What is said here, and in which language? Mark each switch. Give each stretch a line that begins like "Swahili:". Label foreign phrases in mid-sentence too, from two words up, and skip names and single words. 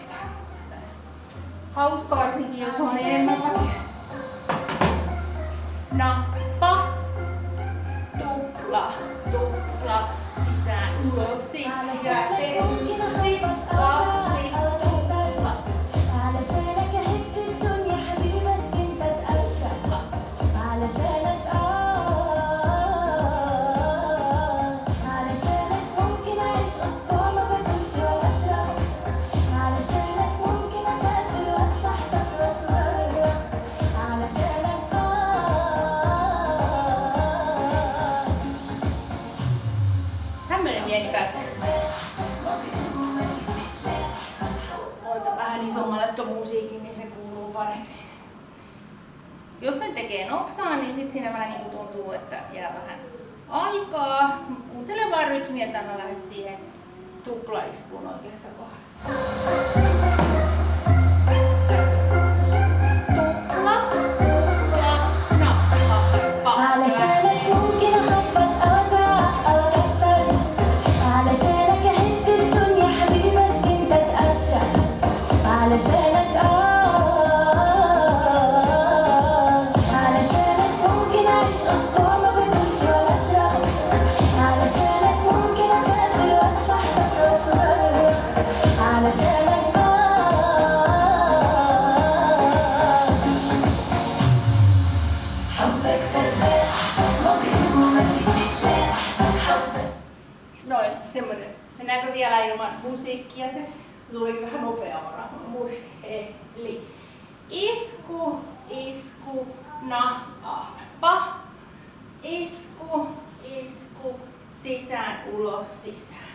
Finnish: Hauska varsinkin, jos on enemmän. Nappa, tupla, tupla, sisään, ulos, sisään, 1, 2, tupla.
Arabic: علشانك هد الدنيا حبيبي بس انت تقشع علشانك علشانك ممكن اعيش اسبوع ما باكلش ولا اشرب علشانك ممكن اسافر واتشحطط واتغرب علشانك
Finnish: Tämmönen pieni pätkä. Voita vähän isommalle ton musiikin, niin se kuuluu paremmin. Jos sen tekee nopsaa, niin sit siinä vähän niinku tuntuu, että jää vähän aikaa. Kuuntele vaan rytmiä, että mä lähdet siihen tuplaiskuun oikeassa kohdassa. Tupla, tupla, nappa.
Arabic: علشانك ممكن اخبط او ازعق او اكسر علشانك اهد الدنيا حبيبي بس انت تقشع علشانك علشانك ممكن اعيش اسبوع ما باكلش ولا اشرب علشانك ممكن اسافر واتشحطط واتغرب علشانك حبك سفاح مجرم وماسك سلاح حبك.
Finnish: Noin, semmonen. Mennäänkö vielä ilman musiikkia? Se tuli vähän nopeammalla muisti. Eli isku, isku, nappa. Isku, isku, sisään, ulos, sisään.